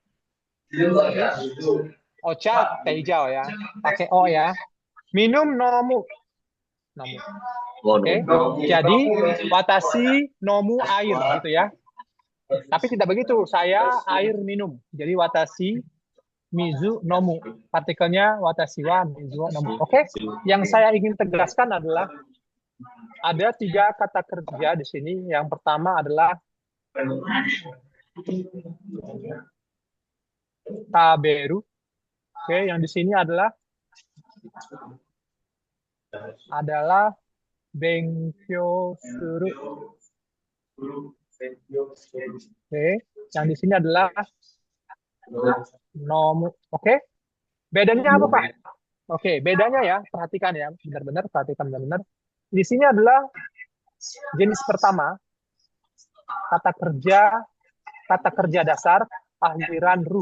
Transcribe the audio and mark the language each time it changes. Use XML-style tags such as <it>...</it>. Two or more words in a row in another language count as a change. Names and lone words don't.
<id>Ocha, teh hijau ya. Pakai O ya. Minum nomu. Nomu. Oke. Jadi</id> <ja>私飲む</ja> <id>air gitu ya. Tapi tidak begitu. Saya air minum. Jadi</id> <ja>私水飲む.</ja> <id>Partikelnya</id> <ja>私は水飲む.</ja> <id>Oke. Yang saya ingin tegaskan adalah ada 3 kata kerja di sini. Yang pertama adalah taberu. Oke, yang di sini adalah</id> <ja>勉強する.</ja> <id>Oke, yang di sini adalah nomu. Oke, bedanya apa Pak? Oke, bedanya ya, perhatikan ya, benar-benar perhatikan benar-benar. Di sini adalah jenis pertama, kata kerja dasar akhiran ru.</id>